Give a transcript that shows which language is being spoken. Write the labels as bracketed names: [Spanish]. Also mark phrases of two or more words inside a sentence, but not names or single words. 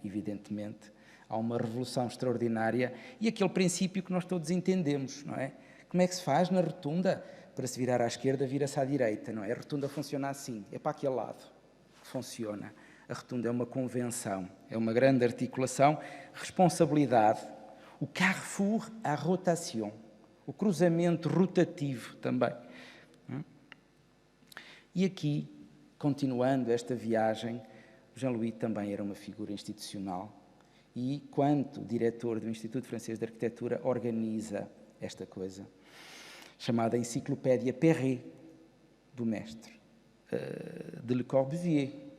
[Portuguese] Evidentemente, há uma revolução extraordinária e aquele princípio que nós todos entendemos, não é? Como é que se faz na rotunda? Para se virar à esquerda, vira-se à direita, não é? A rotunda funciona assim, é para aquele lado que funciona. A rotunda é uma convenção, é uma grande articulação, responsabilidade, o [French] carrefour à rotation, [Portuguese] o cruzamento rotativo também. E aqui, continuando esta viagem, Jean-Louis também era uma figura institucional e, quanto diretor do Instituto Francês de Arquitetura, organiza esta coisa, chamada Enciclopédia Perret, do mestre, de Le Corbusier.